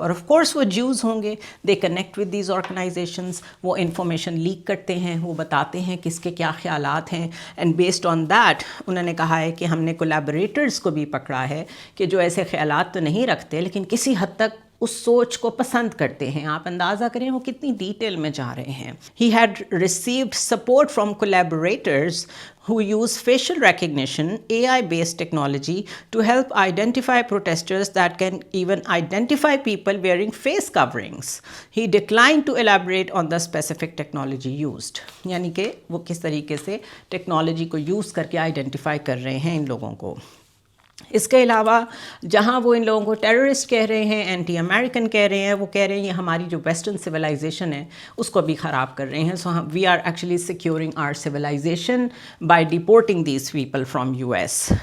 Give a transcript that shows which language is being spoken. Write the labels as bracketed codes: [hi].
[ur] اور of course وہ Jews ہوں گے, [en] they connect with these organisations, [ur] وہ انفارمیشن لیک کرتے ہیں, وہ بتاتے ہیں کس کے کیا خیالات ہیں, [en] and based on that [ur] انہوں نے کہا ہے کہ ہم نے کولیبریٹرز کو بھی پکڑا ہے کہ جو ایسے خیالات تو نہیں رکھتے لیکن کسی حد تک اس سوچ کو پسند کرتے ہیں. آپ اندازہ کریں وہ کتنی ڈیٹیل میں جا رہے ہیں. [en] He had received support from collaborators who use facial recognition, AI-based technology to help identify protesters that can even identify people wearing face coverings. He declined to elaborate on the specific technology used. [ur] یعنی کہ وہ کس طریقے سے technology کو use کر کے identify کر رہے ہیں ان لوگوں کو. اس کے علاوہ جہاں وہ ان لوگوں کو ٹیررسٹ کہہ رہے ہیں، اینٹی امریکن کہہ رہے ہیں، وہ کہہ رہے ہیں یہ ہماری جو ویسٹرن سویلائزیشن ہے اس کو بھی خراب کر رہے ہیں. [en] So we are actually securing our civilisation by deporting these people from U S.